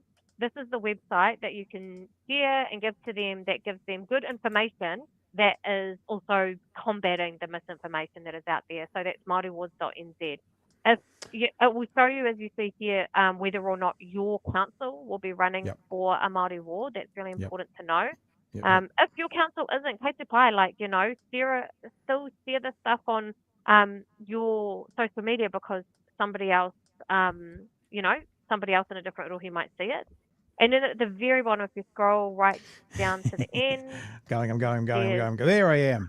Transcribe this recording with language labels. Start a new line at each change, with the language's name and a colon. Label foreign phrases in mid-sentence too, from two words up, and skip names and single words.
English: This is the website that you can share and give to them that gives them good information that is also combating the misinformation that is out there. So that's MaoriWards.nz. It will show you, as you see here, whether or not your council will be running for a Māori ward. That's really important to know. If your council isn't,
Māori: kei te pai,
English: still share this stuff on your social media because somebody else, somebody else in a different rohi might see it. And then at the very bottom, if you scroll right down to the end. I'm going. There I am.